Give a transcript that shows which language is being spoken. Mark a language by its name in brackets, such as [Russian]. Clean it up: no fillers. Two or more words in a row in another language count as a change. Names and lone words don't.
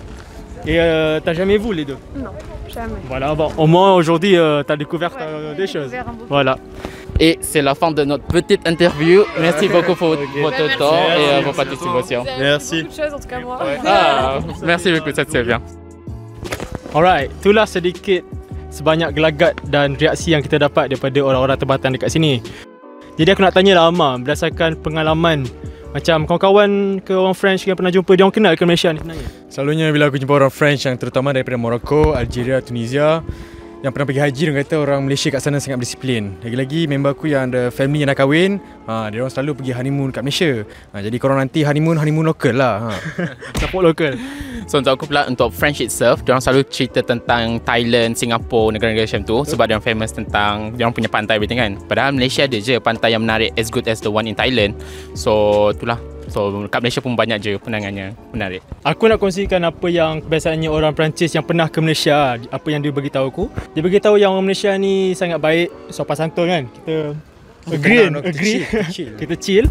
[French] Et t'as jamais vu les deux? Non, jamais. Voilà, bon, au moins aujourd'hui, t'as découvert des choses. Voilà. Et c'est la fin de notre petite interview. Merci beaucoup pour votre temps et vos participations. Merci. Beaucoup de choses, en tout cas moi. Merci beaucoup, ça c'est bien. [Malay] Alright, itulah sedikit sebanyak gelagat dan reaksi yang kita dapat daripada orang-orang tempatan dekat sini. Jadi aku nak tanya lah Amar, berdasarkan pengalaman macam kawan-kawan ke orang French yang pernah jumpa, dia orang kenal ke Malaysia ni sebenarnya? Selalunya bila aku jumpa orang French yang terutama daripada Morocco, Algeria, Tunisia yang pernah pergi haji, dia kata orang Malaysia kat sana sangat disiplin. Lagi-lagi member aku yang ada family yang dah kahwin, dia orang selalu pergi honeymoon kat Malaysia. Jadi korang nanti honeymoon lokal lah. Support lokal. So untuk aku pula, untuk [English] French itself, [Malay] diorang selalu cerita tentang Thailand, Singapore, negara-negara macam tu sebab diorang famous tentang diorang punya pantai everything kan. Padahal Malaysia ada je pantai yang menarik [English] as good as the one in Thailand. [Malay] So itulah. So kat Malaysia pun banyak je pandangannya menarik. Aku nak kongsikan apa yang kebiasaannya orang Perancis yang pernah ke Malaysia. Apa yang dia beritahu aku. Dia beritahu yang orang Malaysia ni sangat baik, sopan santun kan. Kita agree. Kita chill.